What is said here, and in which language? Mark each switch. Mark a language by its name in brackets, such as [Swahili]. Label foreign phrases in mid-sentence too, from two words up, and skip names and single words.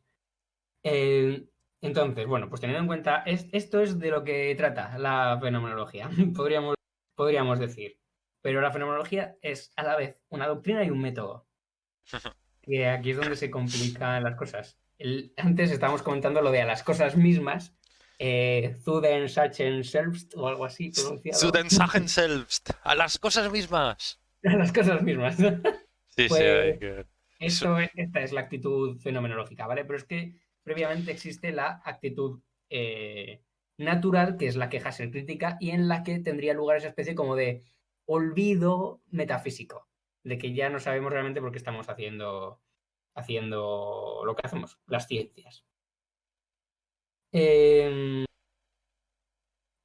[Spanish] Entonces, bueno, pues teniendo en cuenta, esto es de lo que trata la fenomenología, podríamos decir. Pero la fenomenología es a la vez una doctrina y un método. Que aquí es donde se complican las cosas. Antes estábamos comentando lo de a las cosas mismas, [German] zu den Sachen selbst [Spanish] o algo así [German] Zu [Spanish] pronunciado. [German] den Sachen selbst, [Spanish] a las cosas mismas. A las cosas mismas. Sí, sí, Pues hay que... esta es la actitud fenomenológica, ¿vale? Pero es que previamente existe la actitud natural, que es la que Husserl critica, y en la que tendría lugar esa especie como de olvido metafísico, de que ya no sabemos realmente por qué estamos haciendo lo que hacemos, las ciencias.